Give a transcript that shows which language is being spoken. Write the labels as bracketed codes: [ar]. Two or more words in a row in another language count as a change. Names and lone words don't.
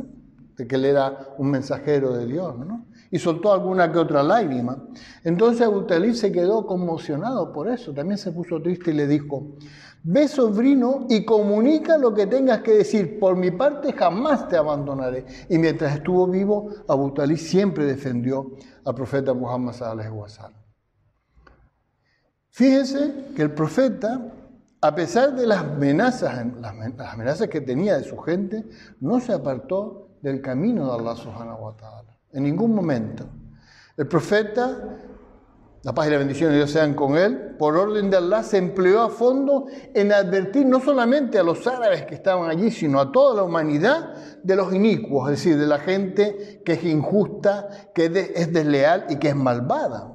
[es] De que él era un mensajero de Dios, ¿no? Y soltó alguna que otra lágrima. Entonces Abu Talib se quedó conmocionado por eso, también se puso triste y le dijo: ve, sobrino, y comunica lo que tengas que decir. Por mi parte jamás te abandonaré. Y mientras estuvo vivo, Abu Talib siempre defendió al profeta Muhammad [ar] صلى الله عليه وسلم. [es] Fíjense que el profeta, a pesar de las amenazas que tenía de su gente, no se apartó del camino de Allah [ar] سبحانه وتعالى. [es] En ningún momento. El profeta, la paz y la bendición de Dios sean con él, por orden de Allah se empleó a fondo en advertir no solamente a los árabes que estaban allí, sino a toda la humanidad de los inicuos, es decir, de la gente que es injusta, que es desleal y que es malvada.